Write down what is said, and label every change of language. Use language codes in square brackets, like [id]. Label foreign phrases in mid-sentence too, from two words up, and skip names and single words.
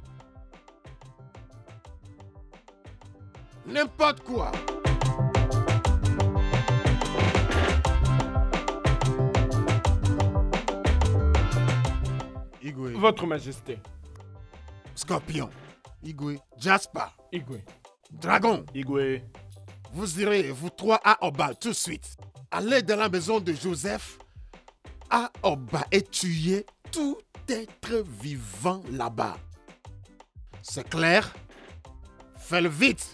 [fr] N'importe quoi. Igwe. Votre Majesté. Scorpion. Igwe. Jasper. Igwe. Dragon. Igwe. Vous irez, vous 3, à Oba tout de suite. Allez dans la maison de Joseph à Oba et tuez tout être vivant là-bas. C'est clair? Fais-le vite.